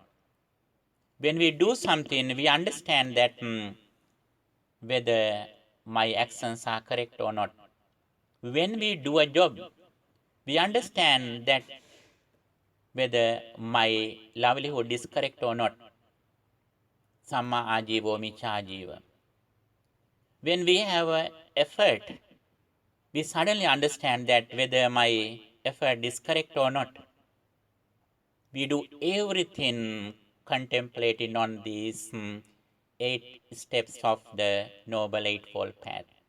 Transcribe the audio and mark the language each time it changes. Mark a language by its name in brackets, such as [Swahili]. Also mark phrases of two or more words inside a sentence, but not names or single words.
[English] When we do something, we understand that whether my actions are correct or not. When we do a job, we understand that whether my livelihood is correct or not. [Pali] Samma ajivo micha ajiva. [English] When we have an effort, we suddenly understand that whether my effort is correct or not. We do everything contemplating on these 8 steps of the Noble Eightfold Path.